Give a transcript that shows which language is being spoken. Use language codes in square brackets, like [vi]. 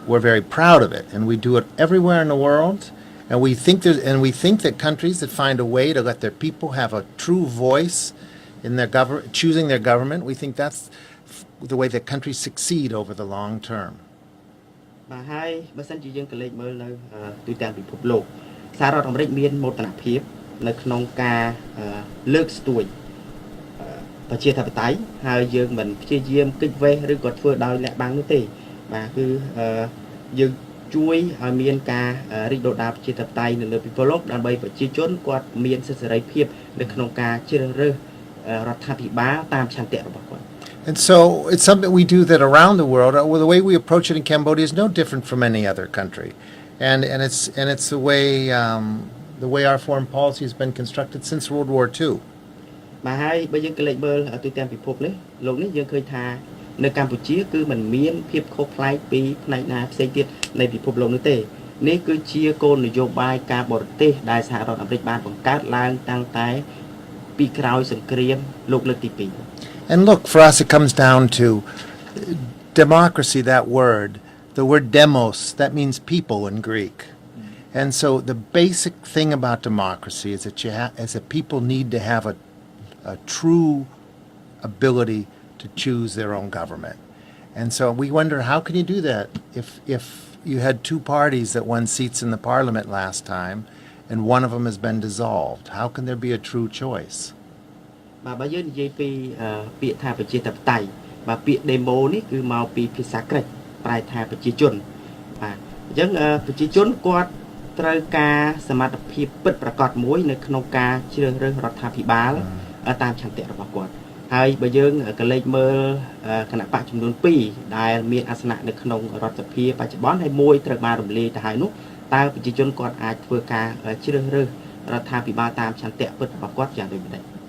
[en] We're very proud of it, and we do it everywhere in the world. And we think that countries that find a way to let their people have a true voice in their choosing their government, we think that's the way that countries succeed over the long term. [km] បាទហើយបើសិនជាយើងក៏លេចមើលនៅទូទាំងពិភពលោកសហរដ្ឋអាមេរិកមានមោទនភាពនៅក្នុងការលើកស្ទួយប្រជាធិបតេយ្យហើយយើងមិនព្យាយាមគិតវេះឬក៏ធ្វើដោយលាក់បាំងនោះទេបាទគឺយើងជួយឲ្យមានការរីកដុះដាលប្រជាធិបតេយ្យនៅលើពិភពលោកដើម្បីប្រជាជនគាត់មានសិទ្ធិសេរីភាពនៅក្នុងការជ្រើសរើសរដ្ឋាភិបាលតាមឆន្ទៈរបស់គាត់ [en] And so it's something we do that around the world. The way we approach it in Cambodia is no different from any other country, and it's the way the way our foreign policy has been constructed since World War II. [km] បាទហើយបើយើងក៏លេចមើលទូទាំងពិភពនេះលោកនេះយើងឃើញថានៅកម្ពុជាគឺมันមានភាពខុសប្លែកពីផ្នែកណាផ្សេងទៀតនៃពិភពលោកនោះទេនេះគឺជាគោលនយោបាយការបរទេសដែលសហរដ្ឋអាមេរិកបានបង្កើតឡើងតាំងតែពីក្រោយសង្គ្រាមលោកលើកទី2 [en] And look, for us it comes down to democracy, that word, the word demos, that means people in Greek. And so the basic thing about democracy is that people need to have a true ability to choose their own government. And so we wonder, how can you do that if you had two parties that won seats in the parliament last time and one of them has been dissolved? How can there be a true choice? [km] បាទបើយើងនិយាយពីពាក្យថាប្រជាធិបតេយ្យបាទពាក្យ demo នេះគឺមកពីភាសាក្រិកប្រែថាប្រជាជនបាទអញ្ចឹងប្រជាជនគាត់ត្រូវការសមត្ថភាពពិតប្រាកដមួយនៅក្នុងការជ្រើសរើសរដ្ឋាភិបាលតាមឆន្ទៈរបស់គាត់ហើយបើយើងក៏លេខមើលគណៈបកចំនួន2ដែលមានអាសនៈនៅក្នុងរដ្ឋសភាបច្ចុប្បន្នហើយមួយត្រូវបានរំលាយទៅហើយនោះតើប្រជាជនគាត់អាចធ្វើការជ្រើសរើសរដ្ឋាភិបាលតាមឆន្ទៈពិតរបស់គាត់យ៉ាងដូចម្តេច